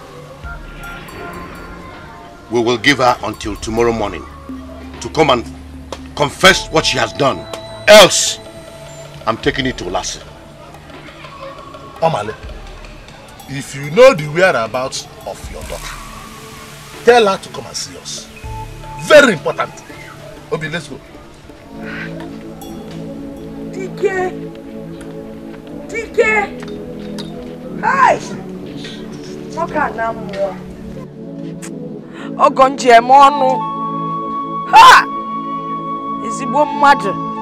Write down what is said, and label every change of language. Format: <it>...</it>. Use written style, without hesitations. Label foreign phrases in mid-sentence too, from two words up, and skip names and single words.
<en>We will give her until tomorrow morning to come and confess what she has done. Else, I'm taking it to Lassie. Omale, if you know the whereabouts of your daughter, tell her to come and see us. Very important. Obi, let's go. Dikeh! Dikeh!</en> <ig>Hi! Ogonje monu. Ha! Ezigbo mmadụ.</ig>